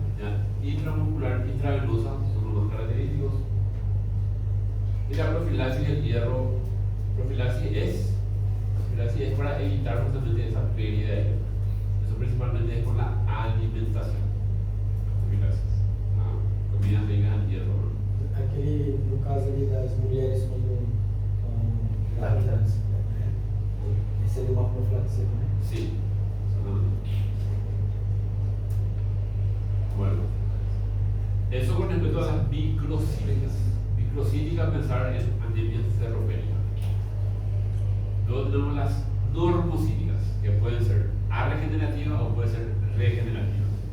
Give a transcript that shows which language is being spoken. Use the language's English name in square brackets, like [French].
[Spanish] Ya, intramuscular, intravenosa son los más característicos. Y la profilaxis del hierro, profilaxis es para evitar justamente esa pérdida de hierro. Eso principalmente es con la alimentación. Profilaxis, comidas ricas en hierro. [Portuguese] Aquele, no caso ali das mulheres quando estão grávidas, né? Esse seria uma profilaxia também? [Spanish] Sí. Bueno, eso con respecto a las microcíticas. Microcítica, pensar en anemia ferropénica. Luego tenemos las normocíticas, que pueden ser arregenerativas o pueden ser regenerativas.